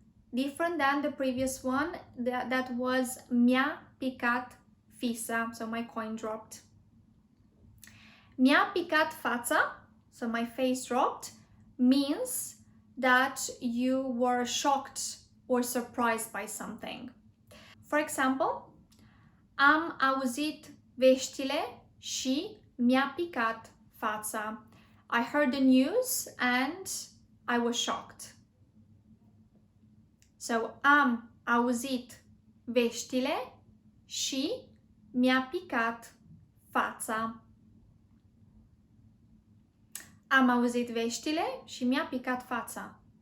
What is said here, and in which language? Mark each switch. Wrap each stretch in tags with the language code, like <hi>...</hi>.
<en>Different than the previous one that was</en> <ro>mi-a picat fisa,</ro> <en>so my coin dropped.</en> <ro>Mi-a picat fața,</ro> <en>so my face dropped, means that you were shocked or surprised by something. For example,</en> <ro>am auzit veștile și mi-a picat fața.</ro> <en>I heard the news and I was shocked.</en> <ro>So, am auzit veștile și mi-a picat fața. Am auzit veștile și mi-a picat fața.</ro>